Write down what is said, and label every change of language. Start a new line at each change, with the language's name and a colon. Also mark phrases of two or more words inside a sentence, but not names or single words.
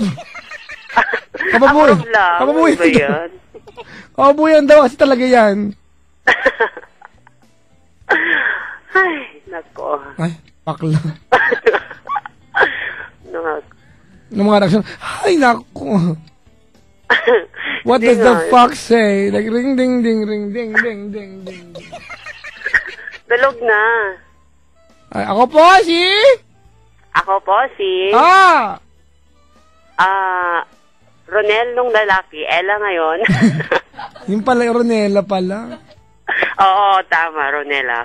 Filipino: Approve lang. Kababuyan ba yan? Kababuyan daw kasi talaga yan. Ay, nako. Ay, pakla. Nako. Ng mga reaction, ay, nako.
English: What does the fuck say? Like, ring, ding, ding, ring, ding, ding, ding, ding.
Filipino: Dalog na. Ay, ako po si... Ronel nung lalaki. Ella ngayon. Yung pala, Ronela pala. Oo, tama, Ronela.